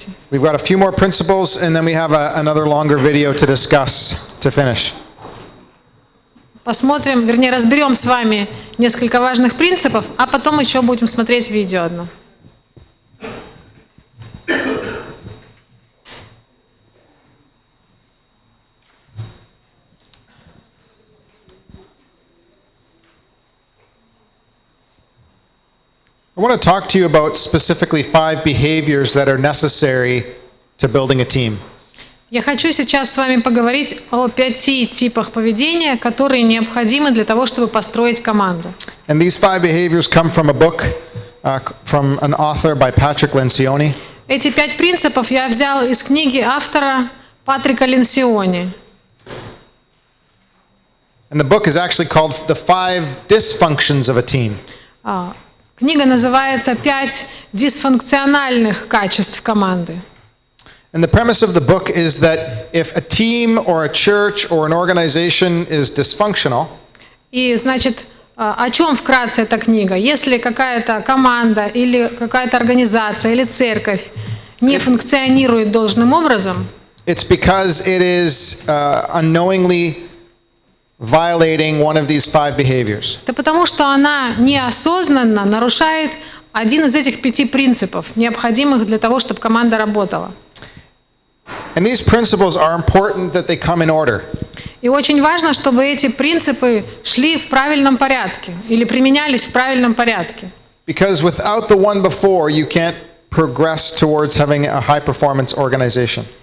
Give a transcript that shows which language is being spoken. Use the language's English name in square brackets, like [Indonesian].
[English] We've got a few more principles and then we have another longer video to discuss to finish. [Russian] Посмотрим, вернее, разберем с вами несколько важных принципов, а потом еще будем смотреть видео одно. [English] I want to talk to you about specifically 5 behaviors that are necessary to building a team. [Russian] Я хочу сейчас с вами поговорить о 5 типах поведения, которые необходимы для того, чтобы построить команду. [English] And these 5 behaviors come from a book from an author by Patrick Lencioni. [Russian] Эти 5 принципов я взял из книги автора Патрика Ленсиони. [English] And the book is actually called The 5 Dysfunctions of a Team. [Russian] Книга называется «5 дисфункциональных качеств команды». [English] And the premise of the book is that if a team or a church or an organization is dysfunctional, [Russian] И, значит, о чем вкратце эта книга? Если какая-то команда или какая-то организация или церковь не функционирует должным образом, [English] it's because it is unknowingly violating one of these 5 behaviors. [Russian] это потому, что она неосознанно нарушает один из этих 5 принципов, необходимых для того, чтобы команда работала. [English] And these principles are important that they come in order. [Russian] И очень важно, чтобы эти принципы шли в правильном порядке или применялись в правильном порядке. [English] Because without the one before, you can't progress towards having a high-performance organization.